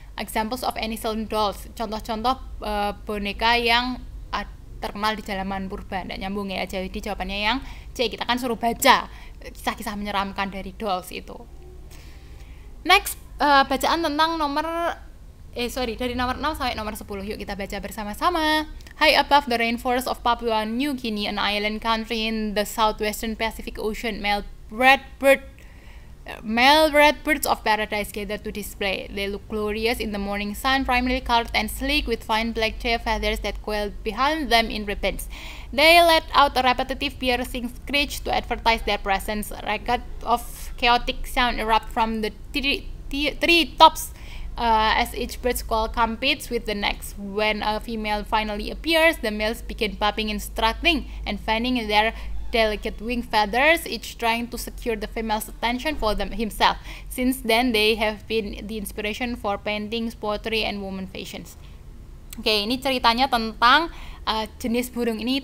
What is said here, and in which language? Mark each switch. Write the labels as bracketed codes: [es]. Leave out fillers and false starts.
[en] Examples of ancient dolls, [id] contoh-contoh boneka yang terkenal di zaman purba, tidak nyambung ya. Jadi jawabannya yang C, kita kan suruh baca kisah-kisah menyeramkan dari dolls itu. Next, bacaan tentang dari nomor 6 sampai nomor 10. Yuk kita baca bersama-sama. [en] High above the rainforest of Papua New Guinea, an island country in the southwestern Pacific Ocean, male red birds of paradise gather to display. They look glorious in the morning sun, primarily colored and sleek with fine black tail feathers that coil behind them in ribbons. They let out a repetitive piercing screech to advertise their presence. A racket of chaotic sound erupt from the tree tops as each bird's call competes with the next. When a female finally appears, the males begin popping and strutting and fanning their delicate wing feathers, each trying to secure the female's attention for himself. Since then, they have been the inspiration for paintings, poetry, and woman fashions. [id] Oke, ini ceritanya tentang jenis burung ini.